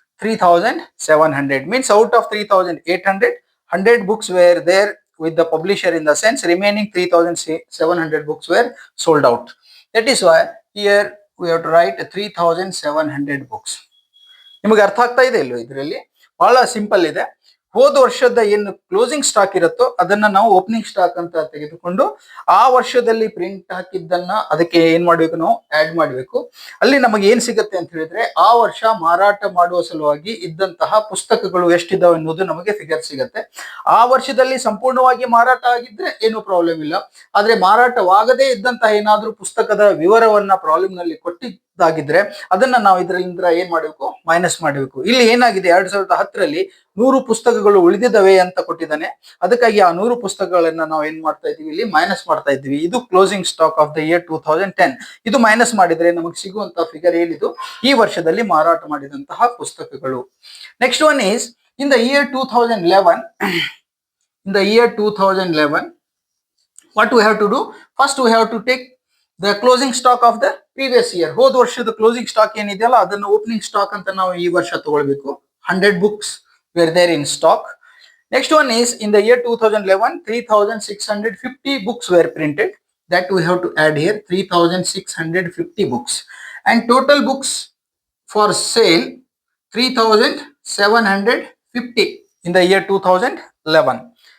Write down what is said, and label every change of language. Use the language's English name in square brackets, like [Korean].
[English] 3,700. Means out of 3,800, 100 books were there with the publisher, in the sense remaining 3,700 books were sold out. That is why here we have to write 3,700 books. [Kannada] ನಿಮಗೆ ಅರ್ಥ ಆಗ್ತಾ ಇದೆ ಇಲ್ವ? ಇದರಲ್ಲಿ ಬಹಳ simple ಇದೆ. ಹೋದ ವರ್ಷದ ಏನು ಕ್ಲೋಸಿಂಗ್ ಸ್ಟಾಕ್ ಇರುತ್ತೋ ಅದನ್ನ ನಾವು ಓಪನಿಂಗ್ ಸ್ಟಾಕ್ ಅಂತ ತೆಗೆದುಕೊಂಡು ಆ ವರ್ಷದಲ್ಲಿ ಪ್ರಿಂಟ್ ಹಾಕಿದ್ದನ್ನ ಅದಕ್ಕೆ ಏನ್ ಮಾಡ್ಬೇಕು, ನಾವು ಆಡ್ ಮಾಡಬೇಕು. ಅಲ್ಲಿ ನಮಗೆ ಏನ್ ಸಿಗುತ್ತೆ ಅಂತ ಹೇಳಿದ್ರೆ, ಆ ವರ್ಷ ಮಾರಾಟ ಮಾಡುವ ಸಲುವಾಗಿ ಇದ್ದಂತಹ ಪುಸ್ತಕಗಳು ಎಷ್ಟಿದಾವೆ ಅನ್ನೋದು ನಮಗೆ ಫಿಗರ್ ಸಿಗುತ್ತೆ. ಆ ವರ್ಷದಲ್ಲಿ ಸಂಪೂರ್ಣವಾಗಿ ಮಾರಾಟ ಆಗಿದ್ರೆ ಏನು ಪ್ರಾಬ್ಲಮ್ ಇಲ್ಲ. ಆದ್ರೆ ಮಾರಾಟವಾಗದೇ ಇದ್ದಂತಹ ಏನಾದ್ರೂ ಪುಸ್ತಕದ ವಿವರವನ್ನ ಪ್ರಾಬ್ಲಮ್ ನಲ್ಲಿ ಕೊಟ್ಟಿದ್ದಾಗಿದ್ರೆ ಅದನ್ನ ನಾವು ಇದರಿಂದ ಏನ್ ಮಾಡಬೇಕು, ಮೈನಸ್ ಮಾಡಬೇಕು. ಇಲ್ಲಿ ಏನಾಗಿದೆ, 2010ರಲ್ಲಿ 100 ಪುಸ್ತಕಗಳು ಉಳಿದಿದ್ದಾವೆ ಅಂತ ಕೊಟ್ಟಿದ್ದಾನೆ. ಅದಕ್ಕಾಗಿ ಆ 100 ಪುಸ್ತಕಗಳನ್ನ ನಾವು ಏನ್ ಮಾಡ್ತಾ ಇದೀವಿ, ಇಲ್ಲಿ ಮೈನಸ್ ಮಾಡ್ತಾ ಇದ್ವಿ. ಇದು [English] Closing stock of the year 2010. [Kannada] ಇದು ಮೈನಸ್ ಮಾಡಿದ್ರೆ ನಮಗೆ ಸಿಗುವಂತಹ ಫಿಗರ್ ಏನಿದು, ಈ ವರ್ಷದಲ್ಲಿ ಮಾರಾಟ ಮಾಡಿದಂತಹ ಪುಸ್ತಕಗಳು. [English] Next one is in the year 2011. In the year 2011, what we have to do? First, we have to take the closing stock of the previous year. [Kannada] ಹೋದ ವರ್ಷದ ಕ್ಲೋಸಿಂಗ್ ಸ್ಟಾಕ್ ಏನಿದೆಯಲ್ಲ ಅದನ್ನು ಓಪನಿಂಗ್ ಸ್ಟಾಕ್ ಅಂತ ನಾವು ಈ ವರ್ಷ ತಗೊಳ್ಬೇಕು. [English] 100 books were there in stock. Next one is in the year 2011, 3,650 books were printed. That we have to add here, 3,650 books. And total books for sale, 3,750 in the year 2011.